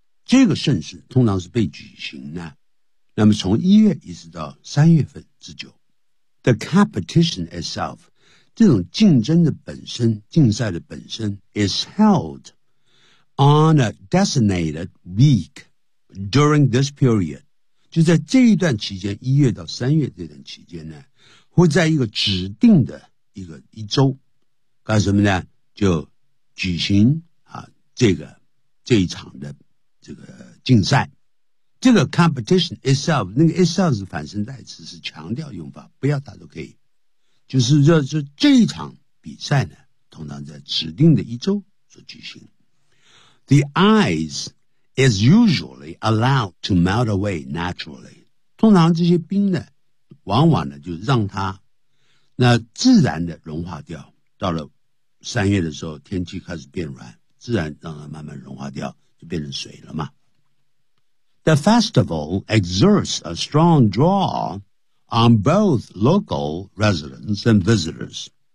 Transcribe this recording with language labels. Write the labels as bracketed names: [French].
[Chinese] 这个盛事通常是被举行呢。那么从1月一直到3月份之久。 [English] The competition itself, [Chinese] 这种竞争的本身竞赛的本身 [English] is held on a designated week during this period. [Chinese] 就在这一段期间1月到3月这段期间呢会在一个指定的一周干什么呢就举行啊这一场的这个竞赛。这个 [English] competition itself, [Chinese] 那个 itself 是反身代词是强调用法不要打都可以。就是说这一场比赛呢通常在指定的一周所举行。 [English] The ice is usually allowed to melt away naturally. [Chinese] 通常这些冰呢往往呢就让它那自然的融化掉到了三月的时候天气开始变软自然让它慢慢融化掉就变成水了嘛。 [English] The festival exerts a strong draw on both local residents and visitors.